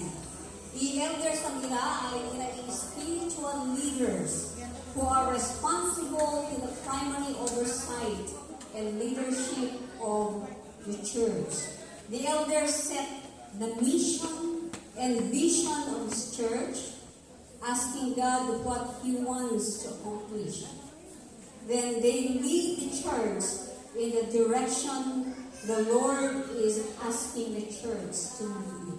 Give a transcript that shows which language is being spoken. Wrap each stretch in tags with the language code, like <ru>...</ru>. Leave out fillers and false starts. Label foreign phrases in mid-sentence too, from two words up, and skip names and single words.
<en>I-elders ang ila ay ila spiritual leaders who are responsible to the primary oversight and leadership of the church. The elders set the mission and vision of this church, asking God what He wants to accomplish. Then they lead the church in the direction the Lord is asking the church to lead.</en>